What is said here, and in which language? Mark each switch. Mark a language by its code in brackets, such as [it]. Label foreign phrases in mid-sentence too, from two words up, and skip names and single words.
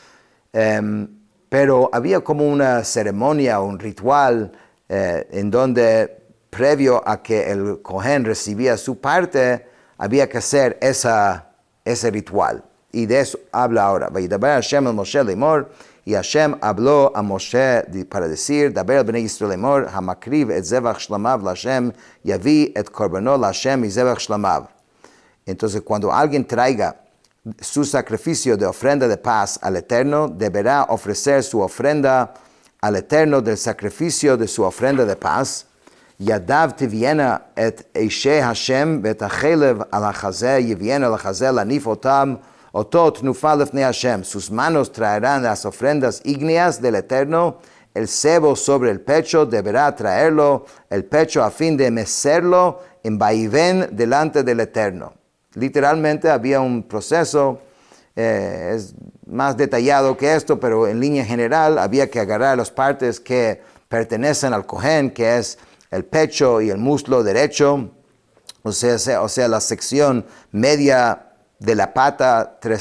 [es] pero había como una ceremonia, un ritual, en donde previo a que el cohen recibía su parte, había que hacer ese ritual. Y de eso habla ahora. [he] וידבר השם אל משה לאמר, [es] y Hashem habló a Moshe para decir, [he] דבר אל בני ישראל לאמר המקריב את זבח שלמיו להשם יביא את קרבנות להשם ו זבח שלמיו. [es] Entonces, cuando alguien traiga su sacrificio de ofrenda de paz al Eterno, deberá ofrecer su ofrenda al Eterno del sacrificio de su ofrenda de paz. [he] ידיו תביאנה את אשי השם ואת החלב על החזה יביאנה על החזה להניף אתם אתת נופה לפני השם. [es] Sus manos traerán las ofrendas ígneas del Eterno. El cebo sobre el pecho deberá traerlo, el pecho a fin de mecerlo en vaivén delante del Eterno. Literalmente había un proceso, es más detallado que esto, pero en línea general había que agarrar las partes que pertenecen al cohen, que es el pecho y el muslo derecho, o sea la sección media de la pata